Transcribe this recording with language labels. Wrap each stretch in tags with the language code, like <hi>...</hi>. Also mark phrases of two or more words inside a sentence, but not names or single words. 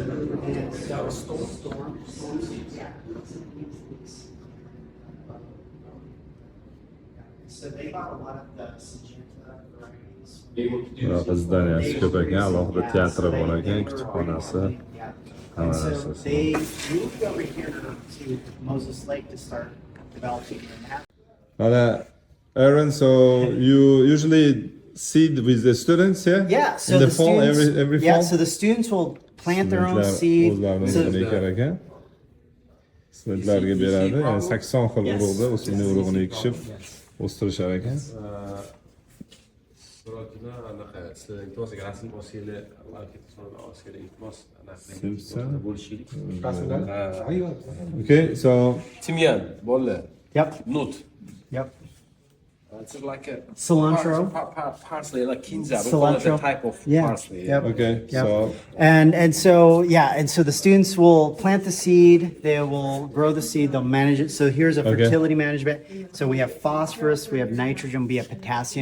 <uz>Bunaqa zdaniyasi ko'p ekan, alohida teatri bor ekan, kutubxonasi, hamma narsasi.</uz> <en>Aaron, so you usually seed with the students here? Yeah, so in the the fall, students, every fall? yeah, so the students will plant their own seed.</en> <uz>Studentlarga beradi. Yani 80 xil urug'da o'simlik urug'ini ekishib o'stirishar ekan.</uz> <en>Okay, so</en> <uz>Timyan, bolle.</uz> <en>Yep, Nut. yep. It's like a Cilantro. Parsley, like kinza. We call it a type of Yeah. parsley. Yep. okay, Yep. so And so the students will plant the seed, they will grow the seed, they'll manage it. So here's a fertility management. So we have phosphorus, we have nitrogen, we have potassium.</en>